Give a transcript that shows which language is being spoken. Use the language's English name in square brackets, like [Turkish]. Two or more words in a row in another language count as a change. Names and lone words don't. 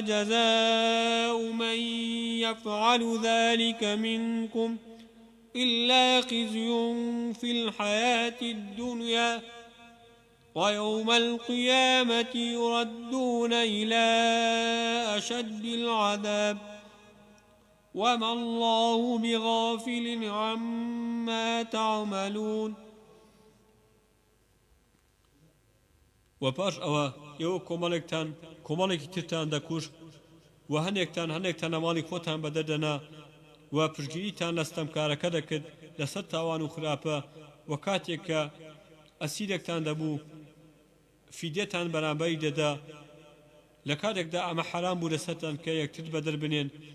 [Arabic] جزاء من يفعل ذلك منكم إلا خزي في الحياة الدنيا ويوم القيامة يردون إلى أشد العذاب وما الله بغافل عما تعملون. [Central Kurdish] وپاش ئەوە ئێوە کۆمەڵێکی ترتان دەکوش و هەنێکتان ئەماڵی خۆتان بەدەردەنا و پشگیریتان لە ستەمکارەکە دەکرد لەسەر تاوان و خراپە و کاتێک کە ئەسیرێکتان دەبوو فیدێتان بەرامبەری دەدا لە کاتێکدا ئەمە حەرام بوو لەسەرتان کە یەکتر بەدەربنێن.